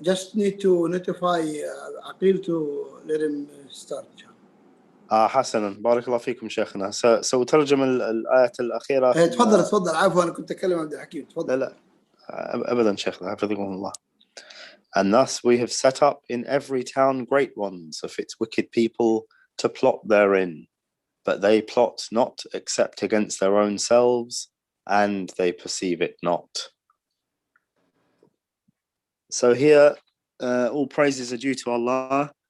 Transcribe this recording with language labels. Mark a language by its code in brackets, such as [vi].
[en] Just need to notify Aqil to let him start. [ar] حسنا بارك الله فيكم شيخنا. سأترجم الآية الأخيرة. تفضل عفوا أنا كنت أتكلم عبد الحكيم. تفضل. لا أبدا شيخنا حفظكم الله. [en] And thus we have set up in every town great ones of its wicked people to plot therein, but they plot not except against their own selves, and they perceive it not. So here, all praises are due to Allah.